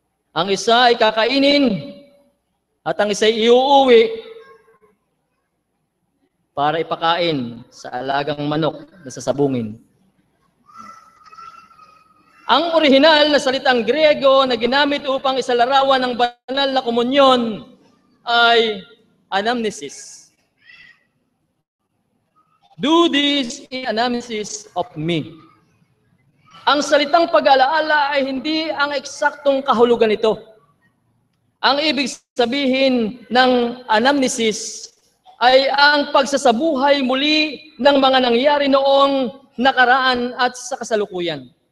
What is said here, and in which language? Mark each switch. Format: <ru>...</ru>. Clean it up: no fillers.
<tl>Ang isa ay kakainin at ang isa ay iuuwi para ipakain sa alagang manok na sasabungin. Ang orihinal na salitang Griego na ginamit upang isalarawan ng banal na komunyon ay anamnesis.</tl> <en>Do this in anamnesis of me.</en> <tl>Ang salitang pag-alaala ay hindi ang eksaktong kahulugan nito. Ang ibig sabihin ng anamnesis ay ang pagsasabuhay muli ng mga nangyari noong nakaraan at sa kasalukuyan.</tl>